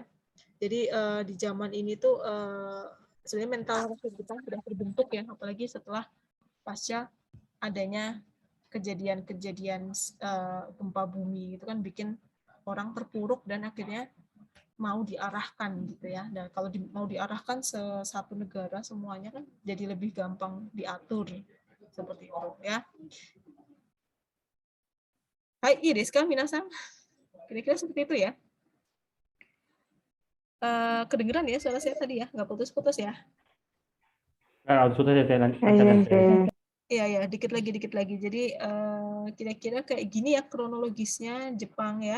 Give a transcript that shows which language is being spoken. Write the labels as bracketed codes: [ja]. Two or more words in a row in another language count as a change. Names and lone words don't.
[id] Jadi di zaman ini tuh sebenarnya mental kita sudah terbentuk ya, apalagi setelah pasca adanya kejadian-kejadian gempa bumi itu kan bikin orang terpuruk dan akhirnya mau diarahkan gitu ya. Dan kalau mau diarahkan satu negara semuanya kan jadi lebih gampang diatur seperti itu ya. [ja] はい、いやですかみなさん? [id] Kira-kira seperti itu ya. Kedengeran ya suara saya tadi ya, nggak putus-putus ya? Sudah Iya, dikit lagi. Jadi kira-kira kayak gini ya kronologisnya Jepang ya.